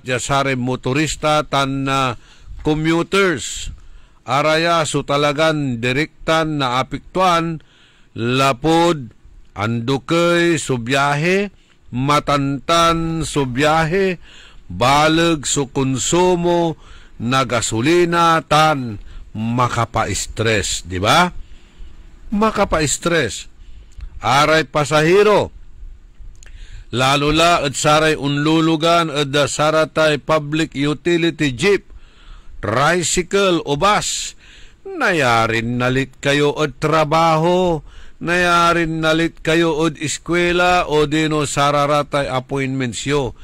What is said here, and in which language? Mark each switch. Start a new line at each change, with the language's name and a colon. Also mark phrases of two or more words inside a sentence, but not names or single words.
Pangasinan: ya saray motorista tan commuters araya so talagan direktan na apiktuan lapod andukay so biyahe matantan so biyahe, balag so konsumo na gasolina tan makapa-stress, di ba? Makapa-stress. Aray pasahero, lalo la at saray unlulugan at saratay
English: public utility jeep,
Pangasinan: tricycle o bus, nayarin nalit kayo at trabaho, nayarin nalit kayo od eskwela o dino sararatay appointments yo.